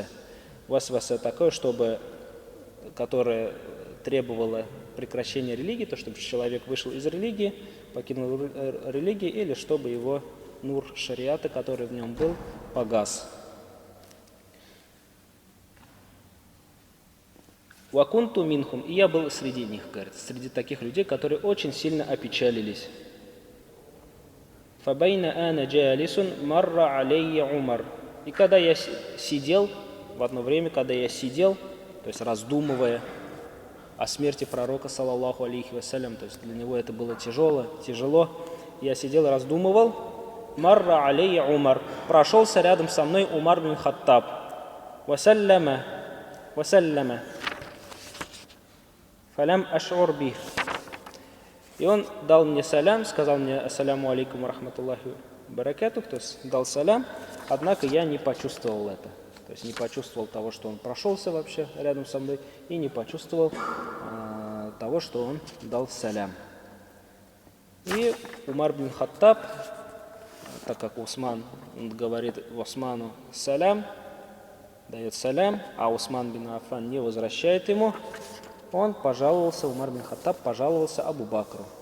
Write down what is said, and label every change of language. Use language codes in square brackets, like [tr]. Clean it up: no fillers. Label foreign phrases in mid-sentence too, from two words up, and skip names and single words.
[ru] Васваса такое, которое требовало прекращения религии, то, чтобы человек вышел из религии, покинул религию, или чтобы его нур шариата, который в нем был, погас. [ar] «وكنت منهم», [ru] и я был среди них, говорит, среди таких людей, которые очень сильно опечалились. [ar] «فبينا أنا جالس مر علي عمر». [ru] И когда я сидел, в одно время, то есть раздумывая о смерти пророка, [ar] صلى الله عليه وسلم, [ru] то есть для него это было тяжело, я сидел и раздумывал. [ar] مر علي عمر. [ru] Прошелся рядом со мной Умар бин Хаттаб. [ar] وسلم فلم أشعر به. [ru] И он дал мне салям, сказал мне [ar] السلام عليكم رحمة الله بركاته, [ru] то есть дал салям, однако я не почувствовал это. То есть не почувствовал того, что он прошелся вообще рядом со мной, и не почувствовал того, что он дал салям. И Умар бин Хаттаб, так как Усман, он говорит Усману салям, дает салям, а Усман бин Аффан не возвращает ему, он пожаловался, Умар бин Хаттаб пожаловался Абу Бакру.